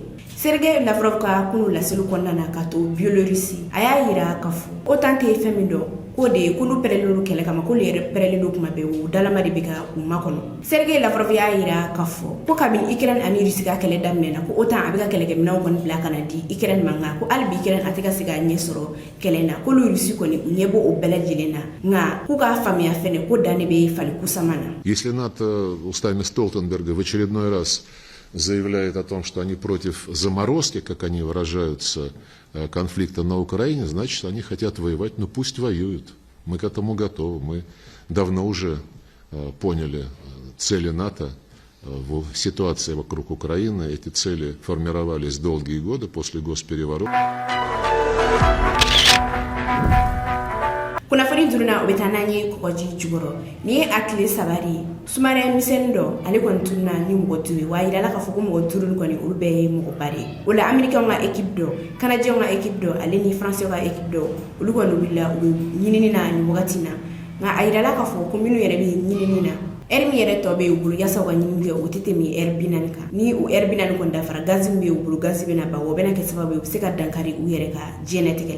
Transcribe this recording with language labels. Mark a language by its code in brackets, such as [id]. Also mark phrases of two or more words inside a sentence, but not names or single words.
[bm] Sergei Lavrov ka kunu laseli kɔnɔna na ka to Biélorussie a y'a yira k'a fɔ OTAN tɛ fɛn min dɔn k'o de ye k'olu pɛrɛlen don kɛlɛ kama k'olu yɛrɛ pɛrɛlen don kuma bɛɛ o dalama de bɛ ka u makɔnɔ. Sergei Lavrov y'a yira k'a fɔ ko kabini Ukraine ani Russie ka kɛlɛ daminɛna ko OTAN a bɛ ka kɛlɛkɛminɛnw kɔni bila ka na di Ukraine ma nka ko hali bi Ukraine a tɛ ka se ka ɲɛ sɔrɔ kɛlɛ na k'olu Russie kɔni u ɲɛ bɔ o bɛɛ lajɛlen na nka k'u k'a faamuya fɛnɛ ko dan de bɛ fali kusama na. [ru] Если НАТО устами Столтенберга в очередной раз заявляет о том, что они против заморозки, как они выражаются, конфликта на Украине, значит, они хотят воевать, но пусть воюют. Мы к этому готовы. Мы давно уже поняли цели НАТО в ситуации вокруг Украины. Эти цели формировались долгие годы после госпереворота. [bm] Kunnafoni duruna o bɛ taa n'an ye kɔgɔji jukɔrɔ ni ye a tile saba de sumaren misɛnnin dɔ ale kɔni tununa ni mɔgɔ duuru ye wa yirala k'a fɔ ko mɔgɔ duuru kɔni olu bɛɛ ye mɔgɔba de ye o la Américains ka équipe dɔ Canadiens ka équipe dɔ ale ni Français ka équipe dɔ olu kɔni wulila u bɛ ɲinini na ni wagati na nka a yirala k'a fɔ ko minnu yɛrɛ bɛ ɲinini na heure min yɛrɛ tɔ bɛ u bolo yaasa u ka ɲinini kɛ o tɛ tɛmɛ heure 40 kan ni o heure 40 kɔni dafara gaz min bɛ u bolo gaz bɛ na ban o bɛna kɛ sababu ye u bɛ se ka dankari u yɛrɛ ka diɲɛlatigɛ la.